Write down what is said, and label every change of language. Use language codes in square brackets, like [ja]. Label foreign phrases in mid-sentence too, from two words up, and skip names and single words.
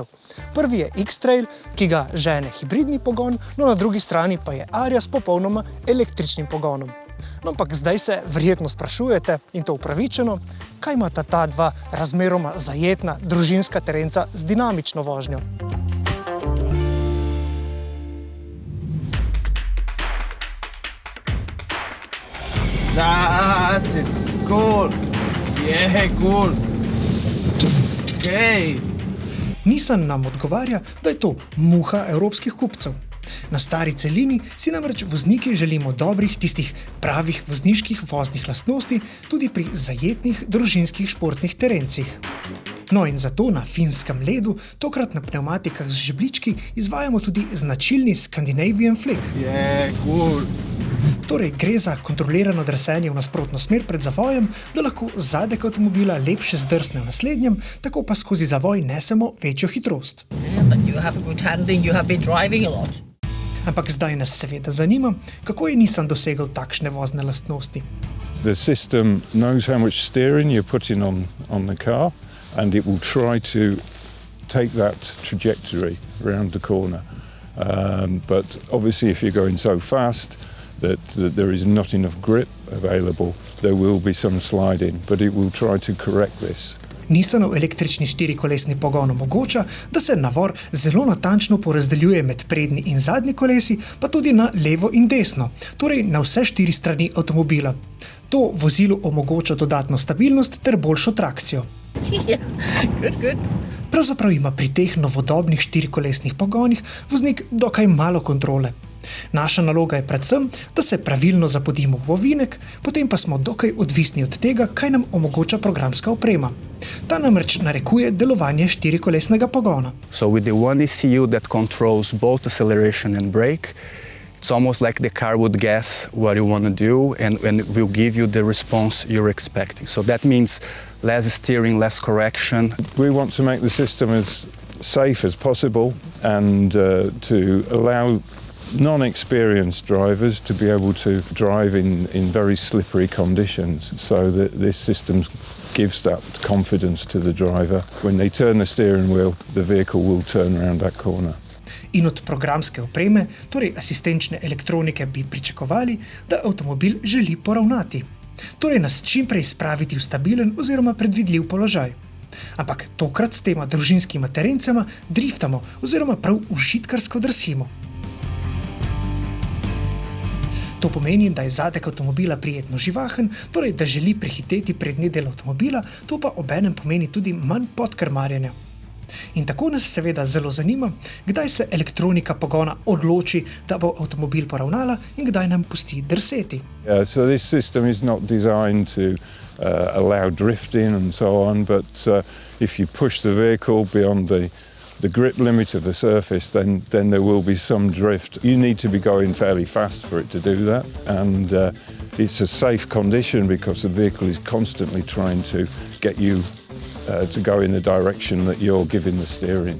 [sl] Prvi je X-Trail, ki ga žene hibridni pogon, no na drugi strani pa je Aria s popolnoma električnim pogonom. No, ampak zdaj se verjetno sprašujete, in to upravičeno, kaj imata ta dva razmeroma zajetna družinska terenca z dinamično vožnjo. [en] That's it. Cool. Yeah, cool. Okay. [sl] Nissan nam odgovarja, da je to muha evropskih kupcev. Na stari celini si namreč vozniki želimo dobrih, tistih pravih vozniških voznih lastnosti tudi pri zajetnih družinskih športnih terencih. No in zato na finskem ledu, tokrat na pnevmatikah z žebljički, izvajamo tudi značilni [en] Scandinavian flick. Yeah, cool. [sl] Torej gre za kontrolirano drsenje v nasprotno smer pred zavojem, da lahko zadek avtomobila lepše zdrsne v naslednjem, tako pa skozi zavoj nesemo večjo hitrost. [en] But you have good handling, you have been driving a lot. [sl] Ampak zdaj nas seveda zanima, kako je Nissan dosegel takšne vozne lastnosti. [en] The system knows how much steering you're putting on the car, and it will try to take that trajectory around the corner. But obviously if you're going so fast that there is not enough grip available, there will be some sliding, but it will try to correct this. [sl] Nissanov električni štirikolesni pogon omogoča, da se navor zelo natančno porazdeljuje med prednji in zadnji kolesi, pa tudi na levo in desno, torej na vse štiri strani avtomobila. To vozilu omogoča dodatno stabilnost ter boljšo trakcijo. [en] Yeah, good. [sl] Pravzaprav ima pri teh novodobnih štirikolesnih pogonih voznik dokaj malo kontrole. Naša naloga je predvsem, da se pravilno zapodimo v ovinek, potem pa smo dokaj odvisni od tega, kaj nam omogoča programska oprema. Ta namreč narekuje delovanje štirikolesnega pogona. [en] So with the one ECU that controls both acceleration and brake, it's almost like the car would guess what you want to do and will give you the response you're expecting. So that means less steering, less correction. We want to make the system as safe as possible and to allow non-experienced drivers to be able to drive in very slippery conditions, so that this system gives that confidence to the driver. When they turn the steering wheel, the vehicle will turn around that corner. [sl] In od programske opreme, torej asistenčne elektronike, bi pričakovali, da avtomobil želi poravnati. Torej nas čimprej spraviti v stabilen oziroma predvidljiv položaj. Ampak tokrat s tema družinskima terencema driftamo oziroma prav užitkarsko drsimo. To pomeni, da je zadek avtomobila prijetno živahen, torej da želi prehiteti prednji del avtomobila, to pa obenem pomeni tudi manj podkrmarjenja. In tako nas seveda zelo zanima, kdaj se elektronika pogona odloči, da bo avtomobil poravnala in kdaj nam pusti drseti. [en] Yeah, so this system is not designed to allow drifting and so on, but if you push the vehicle beyond the grip limit of the surface, then there will be some drift. You need to be going fairly fast for it to do that, and it's a safe condition because the vehicle is constantly trying to get you to go in the direction that you're giving the steering.